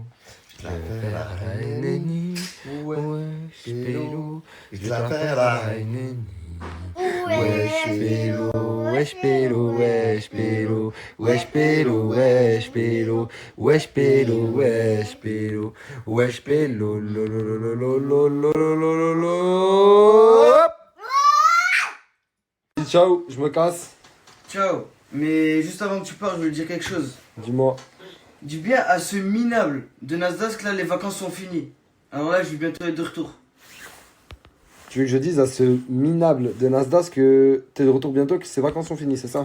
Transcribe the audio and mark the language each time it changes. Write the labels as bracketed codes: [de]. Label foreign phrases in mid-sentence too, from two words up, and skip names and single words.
[fr] Je l'appelle la reine. Wesh, pélo. Je l'appelle la reine. Wesh, pélo. Wesh, pélo. Wesh, pélo. Wesh, pélo. Wesh, pélo. Wesh, pélo. Wesh, pélo. Wesh, pélo. Lo, lo, lo, lo, lo, lo, lo, lo, lo, lo. Ciao, je me casse. Ciao. Mais juste avant que tu partes, je veux te dire quelque chose. Dis-moi. Dis bien à ce minable de Nasdaq que là les vacances sont finies. Alors là je vais bientôt être de retour. Tu veux que je dise à ce minable de Nasdaq que t'es de retour bientôt, que ses vacances sont finies, c'est ça?